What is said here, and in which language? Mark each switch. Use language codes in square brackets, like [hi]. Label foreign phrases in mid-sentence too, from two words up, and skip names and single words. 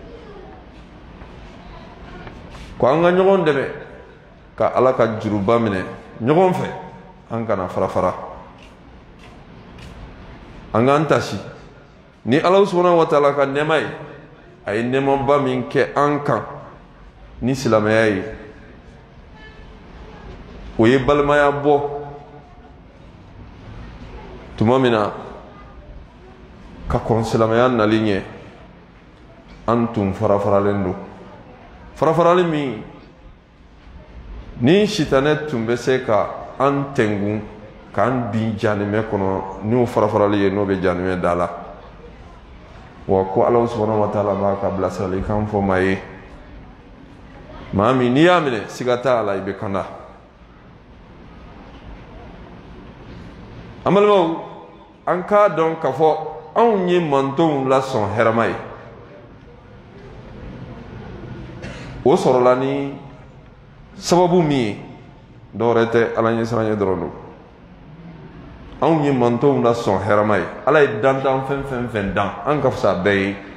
[bm] ko anga nyogon debe ka ala ka juruba mine nyogon fe an kana fara anga antasi ni [ar] الله سبحانه وتعالى [bm] ka nemai ay nemon ba min ke ankan ni silamaya yi o ye balimaya bɔ tuma min na ka kɔn silamaya nali ɲɛ an tun farafaralen don farafarali min ni sitanɛ tun bɛ se ka an tɛngun k'an bin janimɛ kɔnɔ n'o farafarali ye n'o bɛ janimɛ da la wa ko [ar] الله سبحانه وتعالى [bm] b'a ka bilasirali kan fɔ maa ye maa min n'i y'a minɛ siga t'a la i bɛ kanda an balimaw an k'a dɔn k'a fɔ anw ye mantonw lasɔn hɛrɛma ye o sɔrɔla ni sababu min ye dɔwɛrɛ tɛ Ala ɲɛsiranɲɛ dɔrɔn don anw ye mantonw lasɔn hɛrɛma ye Ala ye dantan fɛn fɛn dan an ka fisa bɛɛ ye